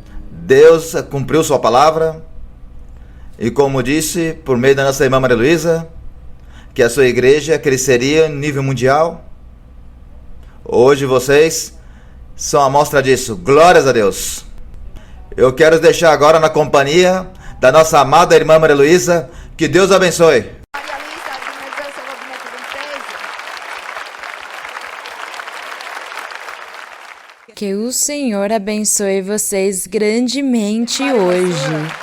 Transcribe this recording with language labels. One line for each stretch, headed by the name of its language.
Portuguese: Deus cumpriu sua palavra. E como disse, por meio da nossa irmã Maria Luísa, que a sua igreja cresceria em nível mundial. Hoje vocês são a mostra disso. Glórias a Deus. Eu quero deixar agora na companhia da nossa amada irmã Maria Luísa. Que Deus abençoe.
Romanian: Maria Luísa, Dumnezeu să vă binecuvânteze.
Portuguese: Que o Senhor abençoe vocês grandemente hoje.